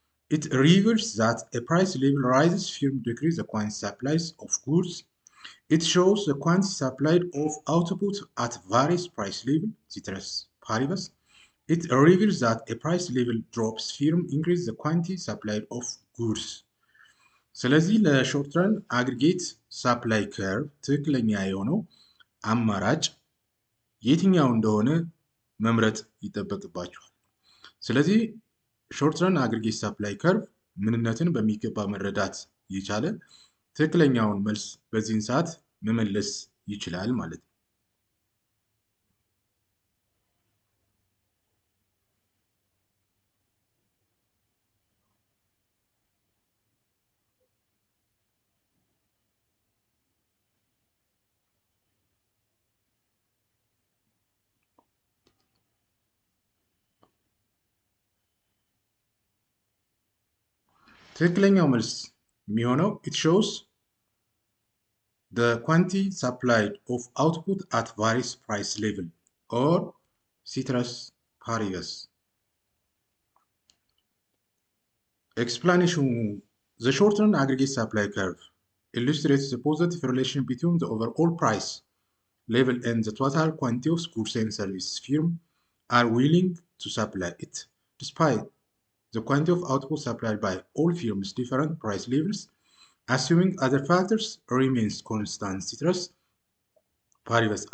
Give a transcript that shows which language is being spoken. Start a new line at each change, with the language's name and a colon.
English: It reveals that a price level rises, firms decrease the quantity supplies of goods. It shows the quantity supplied of output at various price level, ceteris paribus. It reveals that a price level drops, firms increase the quantity supplied of goods.
Amharic: ስለዚህ ለሾርት ረን አግሪጌት ሳፕላይ ከርቭ ትክክለኛ የሆነው አማራጭ የትኛው እንደሆነ መምረጥ ይጠበቅባቸዋል። ስለዚህ ሾርት ረን አግሪጌት ሳፕላይ ከርቭ ምንነትን በሚገባ መረዳት የቻለ ትክክለኛውን መልስ በዚህን ሰዓት መመለስ ይችላል ማለት ነው። ትክክለኛው መልስ የሚሆነው
English: it shows the quantity supplied of output at various price level or ceteris paribus. Explanation: the short-run aggregate supply curve illustrates the positive relation between the overall price level and the total quantity of goods and services firms are willing to supply it. Despite the quantity of output supplied by all firms different price levels, assuming other factors remains constant, ceteris paribus.